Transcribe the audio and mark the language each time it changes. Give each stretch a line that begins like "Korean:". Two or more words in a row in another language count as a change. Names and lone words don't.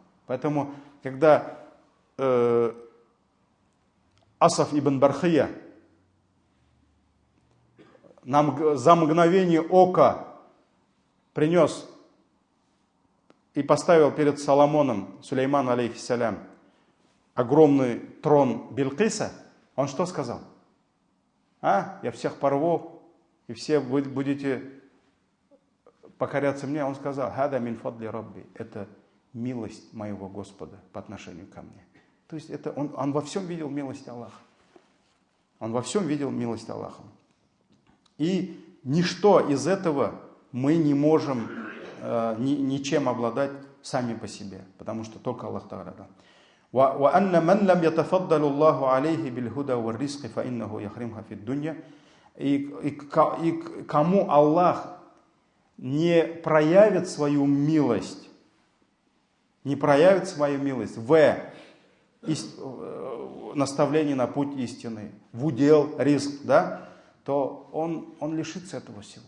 Russian: Поэтому, когда Асаф ибн Бархия нам за мгновение ока принес и поставил перед Соломоном, Сулейман алейхиссалям, огромный трон Билкиса, он что сказал? Я всех порву, и все вы будете покоряться мне. Он сказал,
Arabic: «هذا من فضل ربي».
Russian: Это милость моего Господа по отношению ко мне. То есть это он во всем видел милость Аллаха. Он во всем видел милость Аллаха. И ничто из этого мы не можем ничем обладать сами по себе, потому что только Аллах Тааля дал.
Arabic: وأن من لم يتفضل الله عليه بالهدى والرزق فإنه يحرمها في الدنيا.
Russian: И кому Аллах не проявит свою милость, в наставлении на путь истины, в удел, риск, да, то он лишится этого всего.